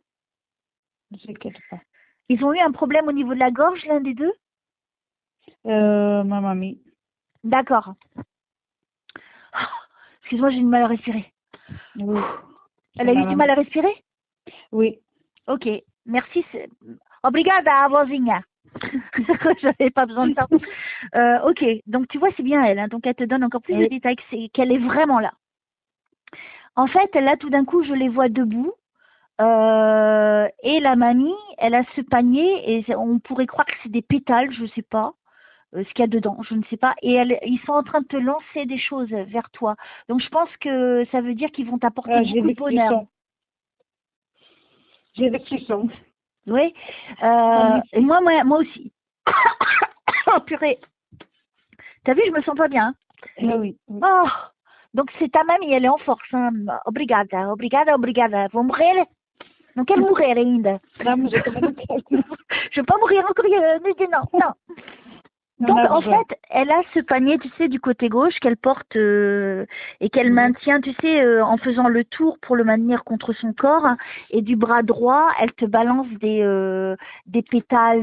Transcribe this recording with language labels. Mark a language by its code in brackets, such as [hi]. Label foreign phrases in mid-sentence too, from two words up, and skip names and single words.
[fr] Ne t'inquiète pas. Ils ont eu un problème au niveau de la gorge, l'un des deux? Ma mamie. D'accord. Excuse-moi, j'ai du mal à respirer. Oui. Elle a eu du mal à respirer? Oui. Ok, merci. [pt] Obrigada, vozinha. [fr] J'avais pas besoin de ça. Ok, donc tu vois, c'est bien elle. Hein, donc elle te donne encore plus de détails qu'elle est vraiment là. En fait, là, tout d'un coup, je les vois debout. Et la mamie, elle a ce panier et on pourrait croire que c'est des pétales, je ne sais pas ce qu'il y a dedans, je ne sais pas. Et ils sont en train de te lancer des choses vers toi. Donc je pense que ça veut dire qu'ils vont t'apporter beaucoup de bonheur. J'ai des frissons. Oui. Et moi aussi. Oh purée. T'as vu, je me sens pas bien. Hein? Oui. Oh. Donc c'est ta mamie, elle est en force. Hein. [pt] Obrigada. Vou morrer. Não quero morrer ainda. Não, mas eu também não quero. [fr] Je veux pas mourir encore. Non, non. Non, Donc, non, en je- fait, elle a ce panier, tu sais, du côté gauche qu'elle porte et qu'elle maintient, tu sais, en faisant le tour pour le maintenir contre son corps. Et du bras droit, elle te balance des pétales.